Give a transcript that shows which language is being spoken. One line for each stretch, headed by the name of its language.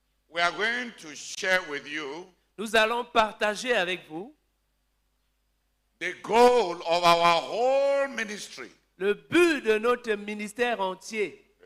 English: We are going to share with you
French: Nous allons partager avec vous
English: the goal of our whole ministry.
French: le but de notre ministère entier.